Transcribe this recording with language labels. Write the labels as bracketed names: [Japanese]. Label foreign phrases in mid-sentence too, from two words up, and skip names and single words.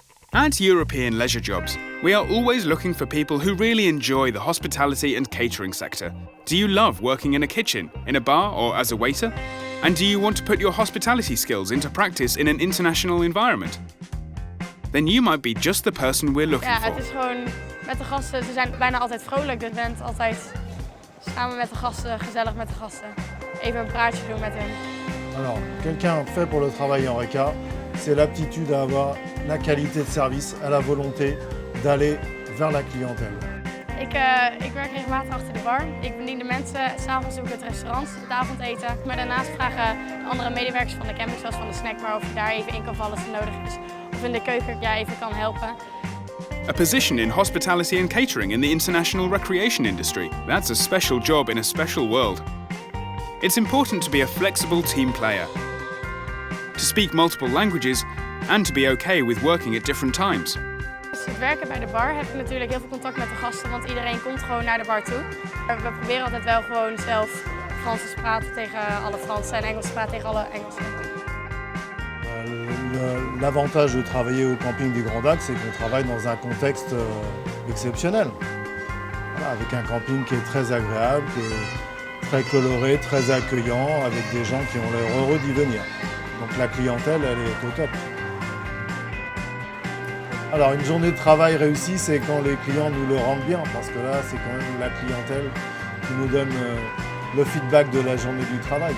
[English] At European Leisure Jobs, we are always looking for people who really enjoy the hospitality and catering sector. Do you love working in a kitchen, in a bar or as a waiter? And do you want to put your hospitality skills into practice in an international environment? Then you might be just the person we're looking for. [Dutch] Ja, het is gewoon met de gasten, ze zijn bijna altijd vrolijk. Dus je bent altijd samen met de gasten, gezellig met de gasten. Even een praatje doen met hen. [French] Alors, quelqu'un fait pour le travail en RECA, c'est l'aptitude à avoir la qualité de service, à la volonté d'aller vers la clientèle. [Dutch] Ik werk regelmatig achter de bar. Ik bedien de mensen, s'avonds doe ik het restaurant, het avondeten. Maar daarnaast vragen andere medewerkers van de camping, zoals van de snackbar, of je daar even in kan vallen als het nodig is. Of in de keuken even kan helpen. [English] A position in hospitality and catering in the international recreation industry. That's a special job in a special world. It's important to be a flexible team player, to speak multiple languages and to be okay with working at different times. [Dutch] Dus het werken bij de bar heb je natuurlijk heel veel contact met de gasten, want iedereen komt gewoon naar de bar toe. We proberen altijd wel gewoon zelf Frans te praten tegen alle Fransen en Engels te praten tegen alle Engelsen. [French] L'avantage de travailler au camping du Grand Lac, c'est qu'on travaille dans un contexte exceptionnel. Voilà, avec un camping qui est très agréable, qui est très coloré, très accueillant, avec des gens qui ont l'air heureux d'y venir. Donc la clientèle, elle est au top. Alors une journée de travail réussie, c'est quand les clients nous le rendent bien, parce que là, c'est quand même la clientèle qui nous donne le feedback de la journée du travail.